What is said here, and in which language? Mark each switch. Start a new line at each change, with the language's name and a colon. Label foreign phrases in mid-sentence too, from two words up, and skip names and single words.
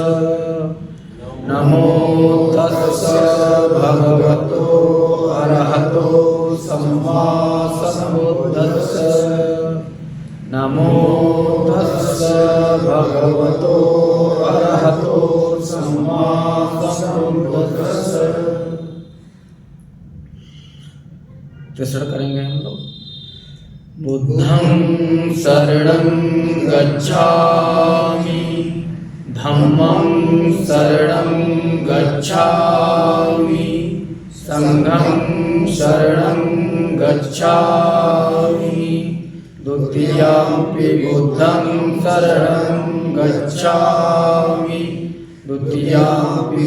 Pali: नमो तस्स भगवतो अरहतो सम्मा सम्बुद्धस्स। नमो तस्स भगवतो अरहतो सम्मा सम्बुद्धस्स।
Hindi: तीसरा करेंगे हम लोग।
Pali: बुद्धं शरणं गच्छामि, धम्मं शरणं गच्छामि, संघं शरणं गच्छामि, द्वितीयंपि बुद्धं शरणं गच्छामि, द्वितीयंपि